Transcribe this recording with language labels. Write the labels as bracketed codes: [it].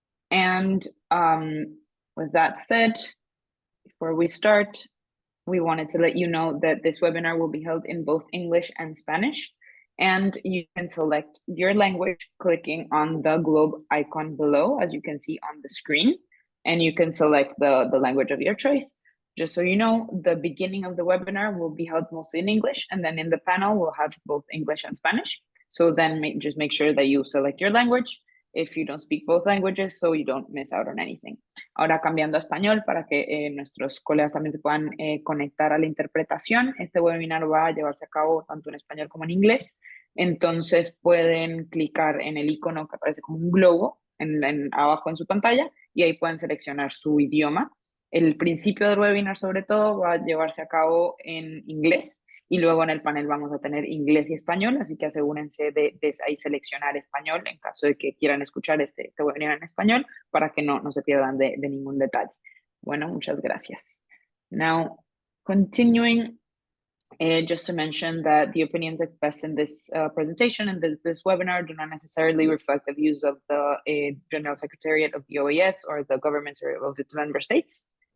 [en] And with that said, before we start, we wanted to let you know that this webinar will be held in both English and Spanish, and you can select your language clicking on the globe icon below, as you can see on the screen, and you can select the language of your choice. Just so you know, the beginning of the webinar will be held mostly in English, and then in the panel, we'll have both English and Spanish. So then just make sure that you select your language if you don't speak both languages, so you don't miss out on anything. [es] Ahora cambiando a español para que nuestros colegas también se puedan conectar a la interpretación. Este webinar va a llevarse a cabo tanto en español como en inglés. Entonces pueden clicar en el icono que aparece como un globo abajo en su pantalla y ahí pueden seleccionar su idioma. El principio del webinar sobre todo va a llevarse a cabo en inglés. Y luego en el panel vamos a tener inglés y español, así que asegúrense de ahí seleccionar español en caso de que quieran escuchar este webinar en español para que no se pierdan de ningún detalle. Bueno, muchas gracias. [en] Now, continuing, just to mention that the opinions expressed in this presentation and this webinar do not necessarily reflect the views of the General Secretariat of the OAS or the governments of its member states.